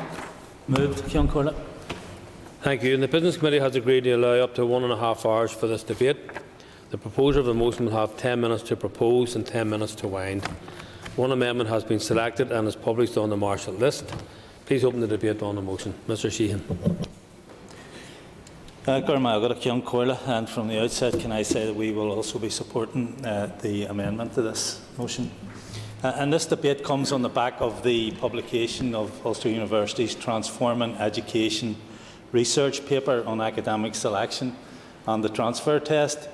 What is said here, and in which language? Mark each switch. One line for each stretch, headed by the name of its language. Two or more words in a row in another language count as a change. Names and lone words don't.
English: Moved, Cian Corlett. Thank you. And the Business Committee has agreed to allow up to 1.5 hours for this debate. The proposer of the motion will have 10 minutes to propose and 10 minutes to wind. One amendment has been selected and is published on the Marshall list. Please open the debate on the motion. Mr. Sheehan. Cian Corlett, and from the outset can I say that we will also be supporting the amendment to this motion. And this debate comes on the back of the publication of Ulster University's Transforming Education research paper on academic selection and the transfer test.